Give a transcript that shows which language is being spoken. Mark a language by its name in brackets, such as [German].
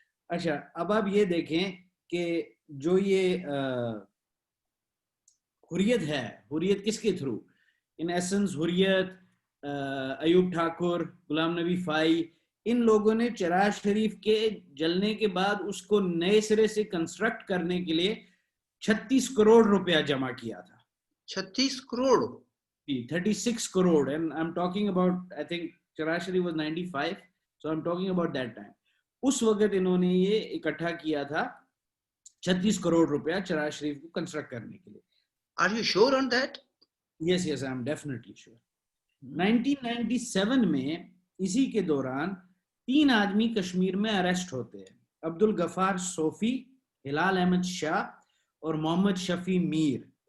[Urdu] اچھا, اب آپ یہ دیکھیں کہ جو یہ حریت ہے, حریت کس کے تھرو, ان ایسنس حریت, ایوب ٹھاکر, غلام نبی فائی, ان لوگوں نے چراغ شریف کے جلنے کے بعد اس کو نئے سرے سے کنسٹرکٹ کرنے کے لیے 36 کروڑ روپیہ جمع کیا تھا. 36 crore [English] 36 crore, and I'm talking about, I think Chirag Sharif was 95, so I'm talking about that time. [Urdu] اس وقت انہوں نے یہ اکٹھا کیا تھا 36 کروڑ روپیہ چراغ شریف کو کنسٹرکٹ کرنے کے لیے. [English] Are you sure on that? Yes, I'm definitely sure. [Urdu] 1997 میں اسی کے دوران 3 آدمی کشمیر میں اریسٹ ہوتے ہیں, عبد الغفار صوفی, ہلال احمد شاہ اور محمد شفیع میر.